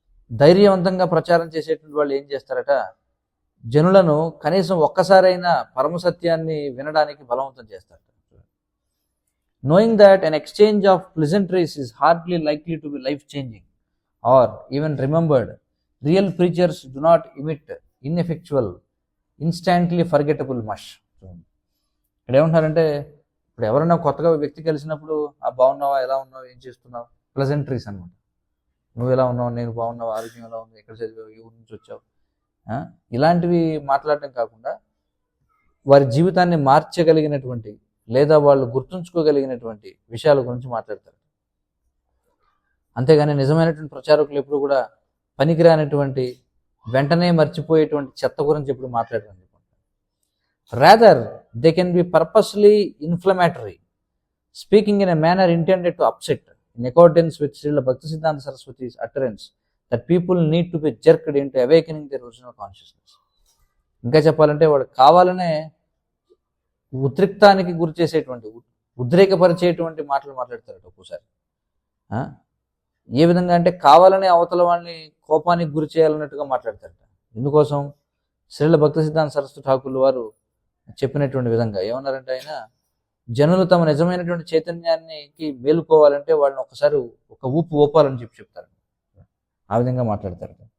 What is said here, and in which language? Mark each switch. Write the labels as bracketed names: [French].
[Telugu] ధైర్యవంతంగా ప్రచారం చేసేటువంటి వాళ్ళు ఏం చేస్తారట, జనులను కనీసం ఒక్కసారైనా పరమసత్యాన్ని వినడానికి బలవంతం చేస్తారు. [English] Knowing that an exchange of pleasantries is hardly likely to be life-changing or even remembered, real preachers do not emit ineffectual, instantly forgettable mush. [Telugu] ఇక్కడ ఏమంటారంటే, ఇప్పుడు ఎవరైనా కొత్తగా వ్యక్తి కలిసినప్పుడు బాగున్నావా, ఎలా ఉన్నావు, ఏం చేస్తున్నావు, ప్లెజెంట్రీస్ అనమాట. నువ్వు ఎలా ఉన్నావు, నేను బాగున్నావు, ఆరోగ్యం ఎలా ఉంది, ఎక్కడ చదివావు, ఏ ఊరి నుంచి వచ్చావు, ఇలాంటివి మాట్లాడటం కాకుండా వారి జీవితాన్ని మార్చగలిగినటువంటి లేదా వాళ్ళు గుర్తుంచుకోగలిగినటువంటి విషయాల గురించి మాట్లాడతారు. అంతేగాని నిజమైనటువంటి ప్రచారకులు ఎప్పుడు కూడా పనికిరానటువంటి వెంటనే మర్చిపోయేటువంటి చెత్త గురించి ఎప్పుడు మాట్లాడరు. [English] Rather they can be purposely inflammatory, speaking in a manner intended to upset, in accordance with Srila Bhaktisiddhanta Saraswati's utterance that people need to be jerked into awakening their original consciousness. [Telugu] ఇంకా చెప్పాలంటే వాడు కావాలనే ఉద్రిక్తానికి గురి చేసేటువంటి, ఉద్రేకపరిచేటువంటి మాటలు మాట్లాడతారట ఒక్కోసారి. ఏ విధంగా అంటే కావాలనే అవతల వాడిని కోపానికి గురి చేయాలన్నట్టుగా మాట్లాడతారట. ఎందుకోసం? శ్రీల భక్తసిద్ధాంత సరస్వతి ఠాకూర్లు వారు చెప్పినటువంటి విధంగా ఏమన్నారంటే, ఆయన జనులు తమ నిజమైనటువంటి చైతన్యానికి మేలుకోవాలంటే వాళ్ళని ఒకసారి ఒక ఊపు ఊపాలని చెప్తారు. ఆ విధంగా మాట్లాడతారు.